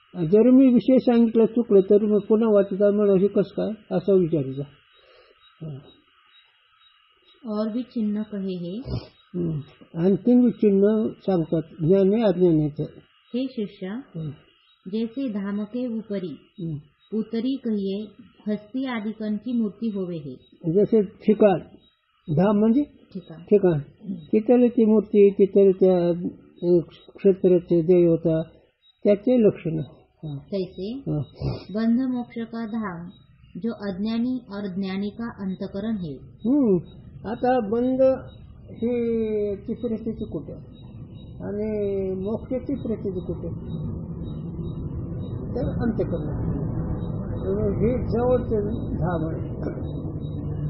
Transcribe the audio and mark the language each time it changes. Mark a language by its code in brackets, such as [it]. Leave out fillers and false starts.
[mr] जर मी विषय सांगितलं चुकलं तर मग पुन्हा वाचता मला हे कसं काय असा विचारायचा. [hi] और भी चिन्ह कहे हे [mr] आणखीन भी चिन्ह सांगतात ज्ञाने अज्ञानाचे. [hi] हे शिष्य जैसे धाम के उपरी पुतरी कहिए हस्ती आदिकन की मूर्ती होवे हे. [mr] जसे ठिकाण धाम म्हणजे ठिकाण तिथले ती मूर्ती तिथले त्या क्षेत्राचे देवता त्याचे लक्षण. [hi] तैसे बंध मोक्ष का धाम जो अज्ञानी और ज्ञानी का अंतकरण है. [mr] आता बंध ही ची परिस्थिती कुठे आणि मोक्षाची परिस्थिती कुठे तर अंतकरण. हे जवळचे धाम आहे.